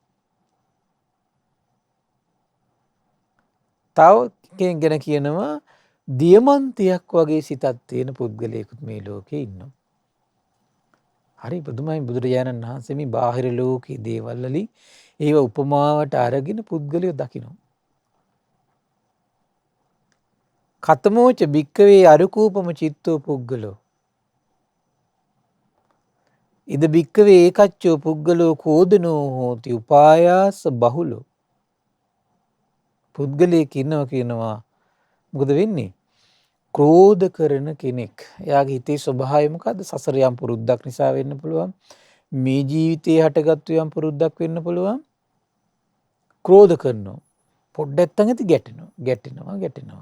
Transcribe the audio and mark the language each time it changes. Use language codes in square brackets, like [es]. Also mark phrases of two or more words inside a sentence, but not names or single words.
[si] තව කෙනෙක් කියනවා දියමන්තියක් වගේ සිතක් තියෙන පුද්ගලයෙකුත් මේ ලෝකේ ඉන්නවා. හරි පුදුමයි. බුදුරජාණන් වහන්සේ මේ බාහිර ලෝකයේ දේවල් වලින් ඒව උපමාවට අරගෙන පුද්ගලයෝ දකිනවා. [pi] කතමෝච භික්කවේ අරුකූපම චිත්තෝ පුද්ගලෝ ඉද භික්කවේ ඒකච්චෝ පුද්ගලෝ කෝදනෝ හෝති උපායාස බහුලෝ. [si] පුද්ගලයෙක් ඉන්නවා කියනවා මොකද වෙන්නේ? ක්‍රෝධ කරන කෙනෙක්. එයාගේ හිතේ ස්වභාවය මොකද්ද? සසර යම් පුරුද්දක් නිසා වෙන්න පුළුවන්. මේ ජීවිතේ හටගත්තු යම් පුරුද්දක් වෙන්න පුළුවන්. ක්‍රෝධ කරනවා. පොඩ්ඩක් නැති ගැටෙනවා.